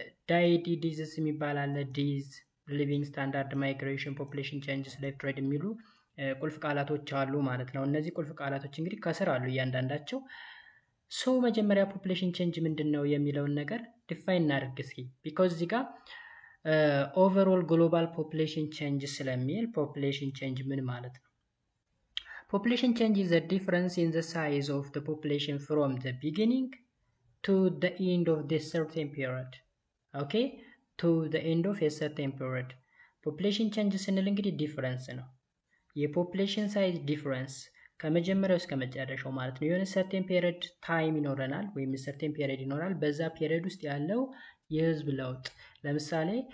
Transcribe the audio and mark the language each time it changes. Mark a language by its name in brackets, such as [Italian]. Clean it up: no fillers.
[Amharic] ዳይዲ ዲዚዝ የሚባል አለ፣ ዲዝ ሊቪንግ ስታንዳርድ፣ ማይግሬሽን፣ ፖፑሌሽን ቼንጅስ፣ ሌፍት ትሬድ የሚሉ ቁልፍ ቃላቶች አሉ ማለት ነው። እነዚህ ቁልፍ ቃላቶች እንግዲህ ከስር አሉ እያንዳንዳቸው። መጀመሪያ ፖፑሌሽን ቼንጅ ምንድነው የሚለውን ነገር ዲፋይን እናድርግ እስኪ። ቢኮዝ እዚህ ጋር ኦቨርኦል ግሎባል ፖፑሌሽን ቼንጅ ስለሚል ፖፑሌሽን ቼንጅ ምን ማለት ነው? [English] ፖፑሌሽን ቼንጅ is a difference in the size of the population from the beginning to the end of this certain period. Okay? To the end of a certain period. [Amharic] ፖፑሌሽን ቼንጅ ስንል እንግዲህ ዲፍረንስ ነው። የፖፑሌሽን ሳይዝ ዲፍረንስ ከመጀመሪያው እስከ መጨረሻው ማለት ነው። የሆነ ሰርቴን ፔሪድ ታይም ይኖረናል ወይም ሰርቴን ፔሪድ ይኖራል። በዛ ፔሪድ ውስጥ ያለው የህዝብ ለውጥ ለምሳሌ